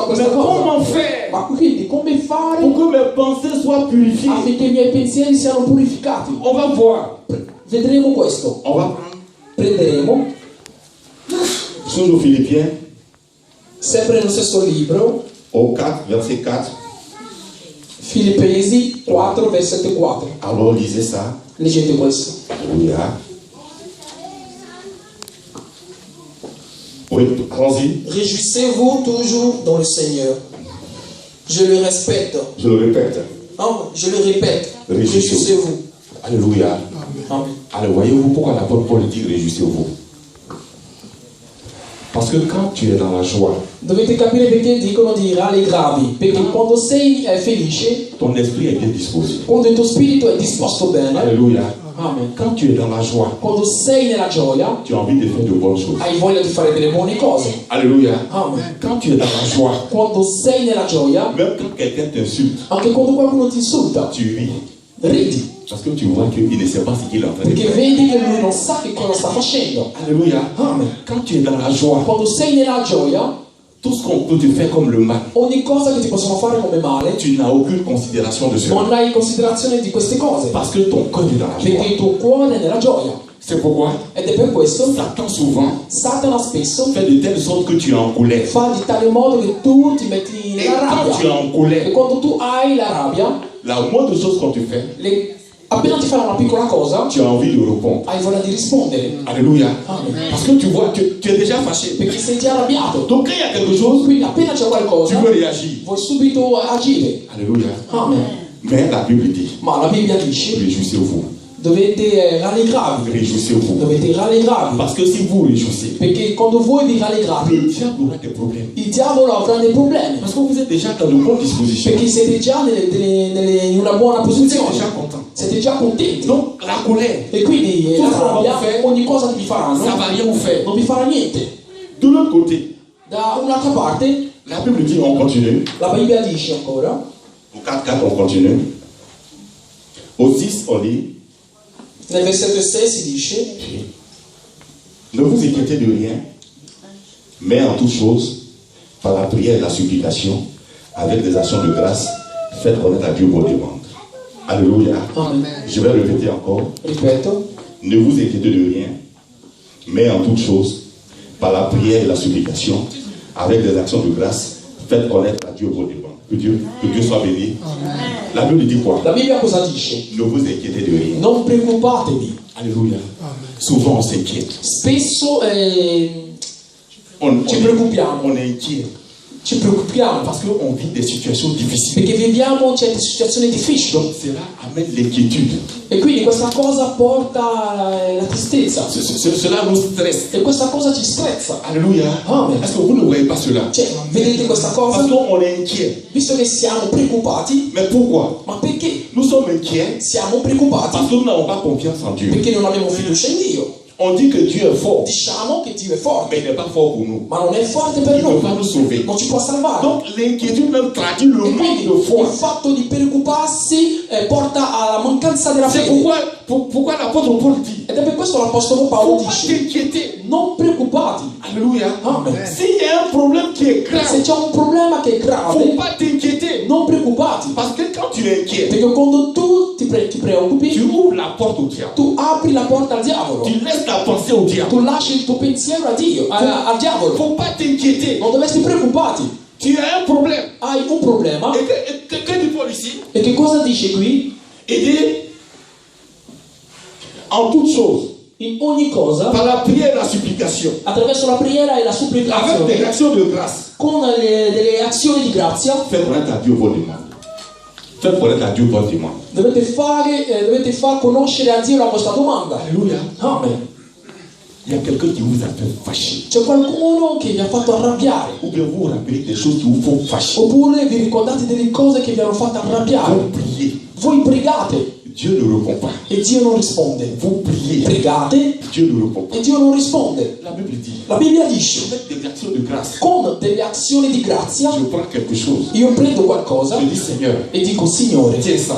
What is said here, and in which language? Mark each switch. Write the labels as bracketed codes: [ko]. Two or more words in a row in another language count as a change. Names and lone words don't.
[fr] Mais [it] questa cosa. [fr] comment faire [it] Ma quindi come fare [fr] pour que mes pensées soient purifiées? [it] affinché i miei pensieri siano purificati? [fr] On va voir. [it] Vedremo questo. [fr] On va prendre [it] Prenderemo, [fr] toujours Philippiens [it] sempre nello stesso libro, [fr] au 4, verset 4. [it] Filippesi 4, versetto 4. [fr] Alors lisez ça. [it] Leggete questo. [fr] Alléluia. Oui, allons-y. Réjouissez-vous toujours dans le Seigneur. Je le répète. Je le répète. Non, je le répète. Réjouissez-vous. Alléluia. Amen. Alors voyez-vous pourquoi l'apôtre Paul dit réjouissez-vous? Parce que quand tu es dans la joie, [it] Dovete capire perché dicono di rallegravi. Perché quando sei felice, [fr] ton esprit est bien disposé. [it] quando il tuo spirito è disposto bene, [fr] Alléluia. amen. Quand tu es dans la joie, [it] Quando sei nella gioia, [fr] tu as envie de faire de bonnes choses. [it] hai voglia di fare delle buone cose. [fr] Alléluia. Amen. Quand tu es dans la joie, [it] Quando sei nella gioia, [fr] même quand quelqu'un t'insulte, [it] anche quando qualcuno ti insulta, [fr] tu ris. [it] ridi. [fr] Parce que tu vois qu'il ne sait pas ce qu'il est en train de [it] Perché [fr] faire. [it] vedi che lui non sa che cosa sta facendo. [fr] Alléluia. Amen. Quand tu es dans la joie, [it] Quando sei nella gioia, [fr] tout ce qu'on peut te faire comme le mal, [it] ogni cosa che ti possono fare come male, [fr] tu n'as aucune considération de cela. [it] non hai considerazione di queste cose. [fr] Parce que ton cœur est dans la joie. [it] Perché il tuo cuore è nella gioia. [fr] C'est pourquoi [it] Ed è per questo [fr] Satan souvent [it] Satana spesso [fr] fait de telle sorte que tu es en colère. [it] fa di tale modo che tu ti metti [fr] Et [it] nella [fr] quand tu es [it] rabbia. [fr] en [it] E [fr] colère, [it] quando tu hai la rabbia, [fr] la moindre chose qu'on te fait, [it] appena ti fanno una piccola cosa, [fr] tu as envie de répondre. [it] hai voglia di rispondere. [fr] Alléluia. Amen. Parce que tu vois, tu es déjà fâché. [it] Perché sei già arrabbiato. [fr] Donc quand il y a quelque chose, [it] Quindi appena c'è [fr] tu [it] qualcosa, [fr] veux réagir. [it] vuoi subito agire. [fr] Alléluia. Amen. Mais la Bible dit, [it] Ma la Bibbia dice, [fr] réjouissez-vous. [it] dovete rallegrarvi. [fr] Réjouissez-vous. [it] Dovete rallegrarvi. [fr] Parce que si vous réjouissez, [it] Perché quando voi vi rallegrate, [fr] le diable aura des problèmes. [it] il diavolo avrà dei problemi. [fr] Parce que vous êtes déjà dans de bonnes dispositions. [it] Perché siete già in una buona [fr] Vous êtes [it] posizione. [fr] déjà content. [it] Siete già contenti. [fr] Donc la colère, [it] E quindi Tu la farà rabbia, fare- ogni cosa che vi faranno, [fr] ça va rien vous faire. [it] non vi farà niente. [fr] De l'autre côté, [it] Da un'altra parte, [fr] la Bible dit, on continue. [it] la Bibbia dice ancora, [fr] Au 4-4, on continue. Au 6, on lit, [it] nel versetto 6 si dice, [fr] ne vous inquiétez de rien, mais en toute chose, par la prière et la supplication, avec des actions de grâce, faites connaître à Dieu vos demandes. Alléluia. Amen. Je vais répéter encore. [it] Ripeto, [fr] Ne vous inquiétez de rien, mais en toute chose, par la prière et la supplication, avec des actions de grâce, faites connaître à Dieu vos demandes. Que Dieu soit béni. La Bible dit quoi? [it] la Bibbia cosa dice? [fr] Ne vous inquiétez de rien. [it] Non preoccupatevi. [fr] Alléluia. Souvent on s'inquiète. [it] Spesso [fr] On [it] ci preoccupiamo. [fr] on est inquiet [it] Ci preoccupiamo [fr] parce qu'on vit des situations difficiles. [it] perché viviamo certe situazioni difficili. [fr] Donc cela amène l'inquiétude. [it] E quindi questa cosa porta la tristezza. [fr] Cela nous stresse. [it] E questa cosa ci strezza. [fr] Alléluia. Amen. Est-ce que vous ne voyez pas cela? [it] Cioè, vedete questa cosa? [fr] Parce qu'on est inquiet. [it] Visto che siamo preoccupati, [fr] Mais pourquoi? [it] ma perché [fr] Nous sommes inquiets [it] siamo preoccupati? [fr] parce que nous n'avons pas confiance en Dieu. [it] Perché non abbiamo fiducia in Dio. [fr] On dit que Dieu est fort, [it] Diciamo che Dio è forte, [fr] mais il n'est pas fort pour nous. [it] ma non è forte [fr] Il [it] per [fr] ne peut [it] noi. [fr] pas nous sauver. [it] Non ci può salvare. [fr] Donc l'inquiétude même traduit le [it] E [fr] manque [it] quindi [fr] de foi. [it] il fatto di preoccuparsi porta alla mancanza della [fr] C'est [it] fede. [fr] pourquoi l'apôtre Paul dit, [it] Ed è per questo l'Apostolo [fr] il ne [it] Paolo [fr] faut pas [it] dice, [fr] t'inquiéter. [it] non preoccupati. [fr] Alléluia. Amen. S'il y a un problème qui est grave, [it] Se c'è un problema che è [fr] il ne faut [it] grave, [fr] pas t'inquiéter. [it] non preoccupati. [fr] Parce que quand tu es inquiet, [it] Perché quando tu ti preoccupi, [fr] tu ouvres la porte au diable. [it] tu apri la porta al diavolo. [fr] Tu laisses ta pensée au diable. [it] Tu lasci il tuo pensiero a Dio, al [fr] Il ne [it] diavolo. [fr] faut pas t'inquiéter. [it] Non dovresti preoccuparti. [fr] Tu as un problème. [it] Hai un problema. [fr] Et que dit Paul ici? [it] E che cosa dice qui? [fr] Il dit, en toute chose, [it] In ogni cosa, [fr] par la prière et la supplication, [it] attraverso la preghiera e la [fr] avec des [it] supplicazione, [fr] actions de grâce, [it] con delle azioni di grazia, [fr] faites connaître à Dieu vos demandes. Faites connaître à Dieu vos demandes. [it] dovete far conoscere a Dio la vostra domanda. [fr] Alléluia. Amen. Il y a quelqu'un qui vous a fait fâcher. [it] C'è qualcuno che vi ha fatto arrabbiare. [fr] Ou bien vous vous rappelez des choses qui vous font fâcher. [it] Oppure vi ricordate delle cose che vi hanno fatto arrabbiare. [fr] Vous priez. [it] Voi pregate [fr] Dieu ne répond pas. [it] e Dio non risponde. [fr] Vous priez. [it] Pregate [fr] Dieu ne répond pas. [it] e Dio non risponde. [fr] La Bible dit, [it] La Bibbia dice, [fr] avec des actions de grâce, [it] con delle azioni di grazia, [fr] je prends quelque chose. [it] io prendo qualcosa [fr] Je dis, Seigneur, [it] e dico, Signore, [fr] tiens ça,